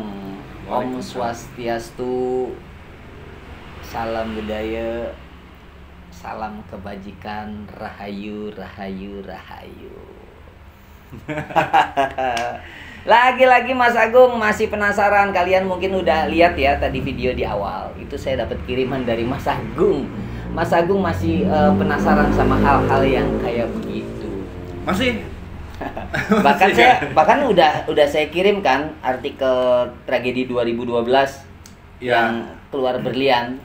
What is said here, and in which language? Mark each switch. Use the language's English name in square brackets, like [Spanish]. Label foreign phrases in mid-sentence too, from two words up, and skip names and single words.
[Balinese] Om Swastiastu. [Indonesian] Salam budaya. Salam kebajikan. Rahayu, rahayu, rahayu. Lagi-lagi Mas Agung masih penasaran. Kalian mungkin udah lihat ya tadi video di awal. Itu saya dapat kiriman dari Mas Agung. Mas Agung masih penasaran sama hal-hal yang kayak begitu. Masih. bahkan udah saya kirimkan artikel tragedi 2012 ya, yang keluar berlian.